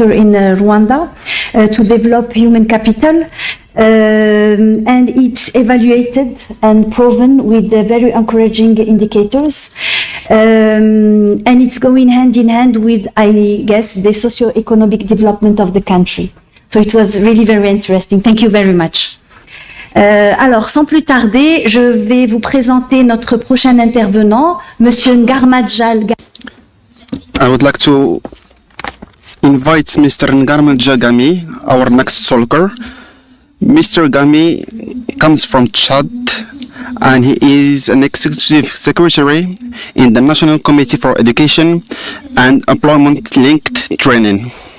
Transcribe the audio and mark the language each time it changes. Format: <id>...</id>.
<en>in Rwanda to develop human capital, and it's evaluated and proven with very encouraging indicators, and it's going hand in hand with, I guess, the socio-economic development of the country. So it was really very interesting. Thank you very much.</en> <fr>Alors, sans plus tarder, je vais vous présenter notre prochain intervenant, Monsieur Ngarmadjal.</fr> <en>I would like to invite Mr. Ngarmadjal Gami, our next speaker. Mr. Gami comes from Chad, and he is an executive secretary in the National Committee for Education and Employment-Linked Training.</en>